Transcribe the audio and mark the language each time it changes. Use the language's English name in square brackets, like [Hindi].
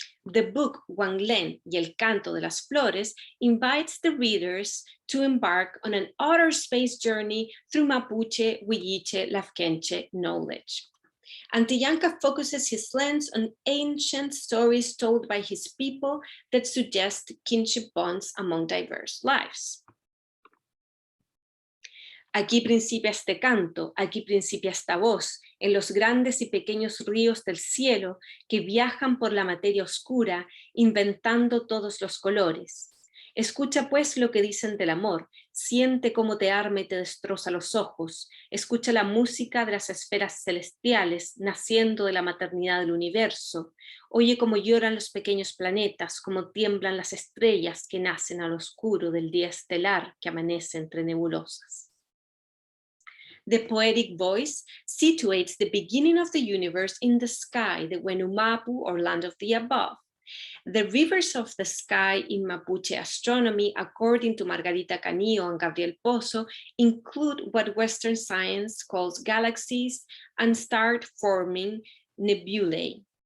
[English] The book Wanglen y el Canto de las Flores invites the readers to embark on an outer space journey through Mapuche, Huilliche, Lafkenche knowledge. Antillanca focuses his lens on ancient stories told by his people that suggest kinship bonds among diverse lives. [Spanish] Aquí principia este canto, aquí principia esta voz, en los grandes y pequeños ríos del cielo que viajan por la materia oscura, inventando todos los colores. Escucha pues lo que dicen del amor, siente cómo te arma y te destroza los ojos, escucha la música de las esferas celestiales naciendo de la maternidad del universo, oye cómo lloran los pequeños planetas, cómo tiemblan las estrellas que nacen al oscuro del día estelar que amanece entre nebulosas. [English] The poetic voice situates the beginning of the universe in the sky, the Wenumapu or land of the above. The rivers of the sky in Mapuche astronomy, according to Margarita Canillo and Gabriel Pozo, include what Western science calls galaxies and star-forming nebulae.